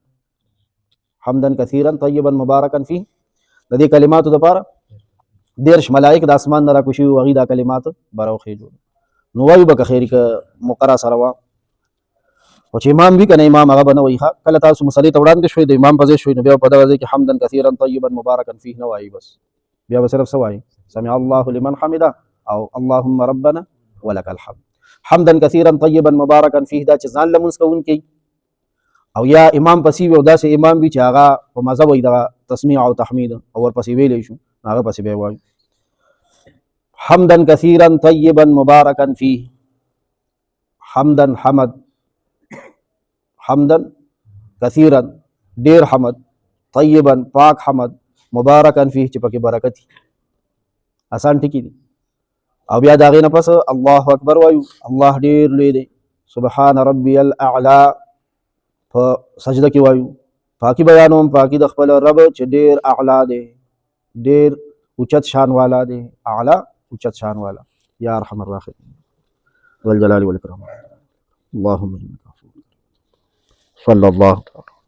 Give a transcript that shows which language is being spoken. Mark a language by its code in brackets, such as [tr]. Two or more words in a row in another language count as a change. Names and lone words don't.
[ar] حمدا کثیرا طیبا مبارکا فیه، [ps] د دې کلماتو دپاره 13 ملایک د اسمان نه راکوشي وي، هغوی دا کلمات به راوخېږو. نو وایو به که خیر که مقرره سره وه، خو چې امام وي که نه امام هغه به نه وایي. کله تاسو مسلې ته وړاندې شوئ د امام په ځای شوئ نو بیا په دغه ځای کې [ar] حمدا کثیرا طیبا مبارکا فیه [ps] نه وایي، بس بیا به صرف څه وایي [ar] سمع الله لمن حمده [ps] او [ar] اللهم ربنا ولک الحمد. حمدا کثیرا طیبا مبارکا فیه [ps] دا چې ځان لمونځ کوونکی او یا امام پسې وي او داسې امام وي چې هغه په مزه وایي دغه تسمیع او تحمید او ورپسې ویلی شو هغه پسې بیا وایي [ar] حمدا کثیرا طیبا مبارکا فیه. [ps] حمدا حمد، [ar] حمدا کثیرا [ps] ډیر حمد، طیبا پاک حمد، [ar] مبارکا فیه [ps] چې پکې برکت وي. آسان ټکي دي. او بیا د هغې نه پس [ar] الله اکبر [ps] وایو، الله ډیر لوی دی. [ar] سبحان ربي الاعلى [ps] په سجده کې وایو، پاکي بیانوم پاکي د خپل رب چې ډیر اعلی دی، ډیر اوچت شان والا دی، اعلی اوچت شان والا. [ar] یا ارحم الراحمین والجلال والاکرام اللهم انک عفو صلی الله